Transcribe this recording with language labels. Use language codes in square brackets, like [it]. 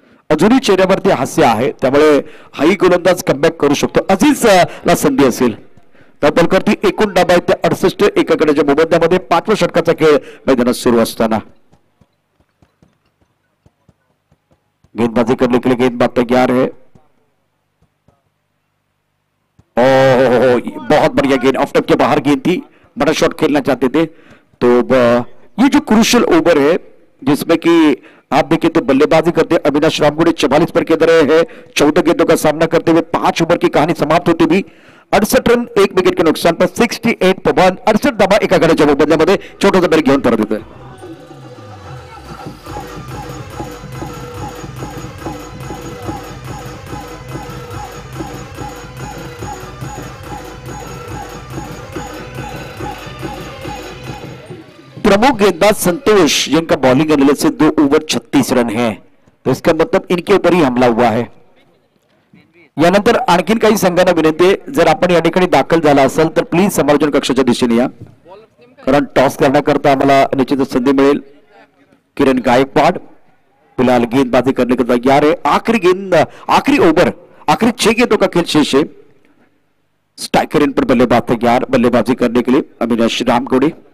[mr] अजूनही चेहऱ्यावरती हास्य आहे, त्यामुळे हाही गोलंदाज कमबॅक करू शकतो। अजीजला संधी असेल तर करती एकूण डाबा आहे 68 एका गटाच्या मोबदल्यामध्ये 5व्या षटकाचा खेळ मैदानात सुरू असताना [hi] गेंदबाजी करने के लिए गेंदबाज तैयार है। ओह बहुत बढ़िया गेंद, ऑफ टॉप के बाहर गेंद थी, बड़ा शॉट खेलना चाहते थे। तो ये जो क्रूशियल ओवर है जिसमें कि आप देखिए तो बल्लेबाजी करते अविनाश रामगुड़े 44 पर खेल रहे हैं। 14 गेंदों का सामना करते हुए 5 ओवर की कहानी समाप्त होती हुई 68 रन 1 विकेट के नुकसान पर 68 पर 1 68 [mr] धावा एका गटाच्या मोबदल्यामध्ये छोटासा ब्रेक घेऊन परत येतोय। [hi] प्रमुख गेंदबाज संतोष जिनका बॉलिंग एनालिसिस से 2 ओवर 36 रन है, तो इसका मतलब इनके ऊपर ही हमला हुआ है। [mr] यानंतर आणखीन काही संघांना विनंती आहे, जर आपण या ठिकाणी दाखल झाला असाल तर प्लीज समालोचन कक्षाच्या दिशेने या, कारण टॉस करण्याकरता आम्हाला निश्चितच संधी मिळेल। [hi] किरण गायकवाड फिलहाल गेंदबाजी करने के तैयार है। आखिरी गेंद, आखिरी ओवर, आखिरी 6 गेंदों का खेल शेष है। स्ट्राइकर इन पर बल्लेबाज तैयार बल्लेबाजी करने के लिए अविनाश रामगुड़े।